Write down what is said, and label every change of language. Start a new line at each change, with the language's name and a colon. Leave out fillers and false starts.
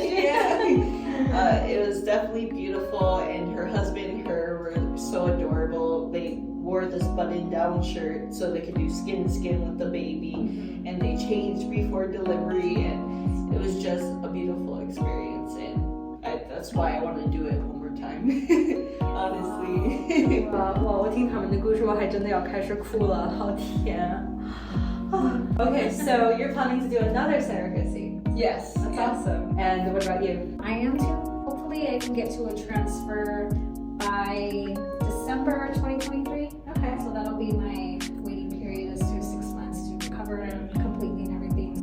English: Yeah. It was definitely beautiful, and her husband and her were so adorable. They wore this button-down shirt so they could do skin to skin with the baby, and they changed before delivery, and it was just a beautiful experience. And that's why I want to do it one more time. Honestly.
Chinese: 哇，我听他们的故事，我还真的要开始哭了，好甜。
English: Okay, so you're planning to do another surrogacy. Yes. That's awesome. And what about you? I am too. Hopefully I can get to a transfer by December 2023. Okay. So that'll be my waiting period is 6 months to cover completely and everything.